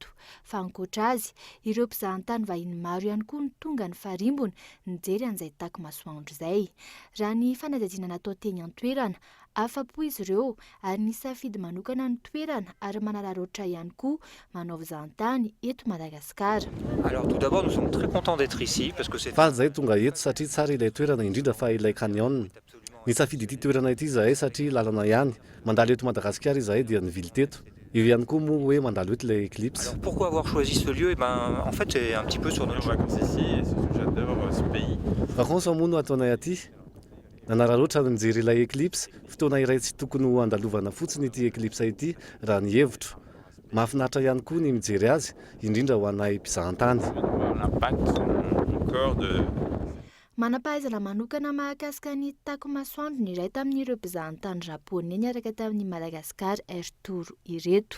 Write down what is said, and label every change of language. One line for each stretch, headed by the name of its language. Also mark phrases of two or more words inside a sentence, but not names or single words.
Malagasy: Fa ankoatra azy, ireo mpizahatany vahiny maro ihany koa ny tonga ny farimbony nijery an'izay tako masoandro izay. Raha ny fanadihadiana natao teny an-toerana, afa-po izy ireo ary nisafidy manokana ny toerana ary manararaotra ihany koa manao fizahatany eto Madagasikara.
French: Alors tout d'abord nous sommes très contents d'être ici parce que c'est
Malagasy: fa zahay tonga eto satria tsara ilay toerana indrindra fa ilay canyon. Nisafidy ity toerana ity zahay satria lalana ihany mandalo eto Madagasikara izahay dia nivily teto. Io ihany koa moa hoe mandalo eto ilay eclipse.
French: Alors pourquoi avoir choisi ce lieu? En fait c'est un petit peu sur notre vacances ici et j'adore ce pays.
Malagasy: Vacances moa no ataonay aty. Nanararoatra nijery ilay eclipse, fotoana iray tsy tokony ho andalovana fotsiny ity eclipse ity raha ny hevitro. Mahafinaritra ihany koa ny mijery azy, indrindra ho anay mpizahatany. Manam-pahaizana manokana mahakasika ny tako masoandro ny iray tamin'ireo mpizahatany japonais niaraka tamin'ny Madagascar Air Tour ireto.